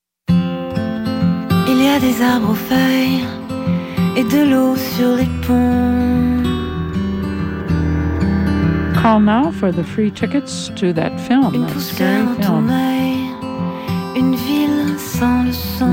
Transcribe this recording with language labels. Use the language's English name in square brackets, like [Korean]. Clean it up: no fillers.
[French] Il y a des arbres aux feuilles et de l'eau sur les ponts. [English] Call now for the free tickets to that film. [French] Une poussière dans ton oeil, une ville sans le son.